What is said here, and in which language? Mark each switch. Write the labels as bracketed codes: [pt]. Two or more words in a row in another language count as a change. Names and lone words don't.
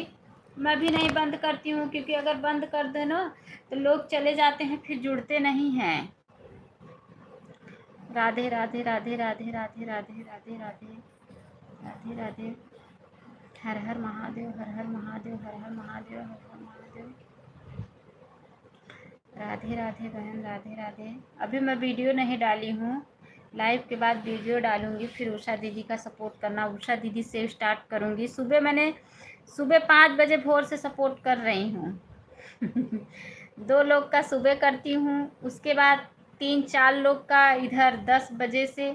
[hi] मैं भी नहीं बंद करती हूँ, क्योंकि अगर बंद कर दे ना तो लोग चले जाते हैं, फिर जुड़ते नहीं हैं। राधे राधे राधे राधे राधे राधे राधे राधे राधे राधे। हर हर महादेव, हर हर महादेव, हर हर महादेव, हर हर महादेव। राधे राधे बहन, राधे राधे। अभी मैं वीडियो नहीं डाली हूँ, लाइव के बाद वीडियो डालूंगी, फिर उषा दीदी का सपोर्ट करना। उषा दीदी से स्टार्ट करूँगी। सुबह 5 बजे भोर से सपोर्ट कर रही हूँ। 2 लोग का सुबह करती हूँ, उसके बाद 3-4 लोग का इधर 10 बजे से।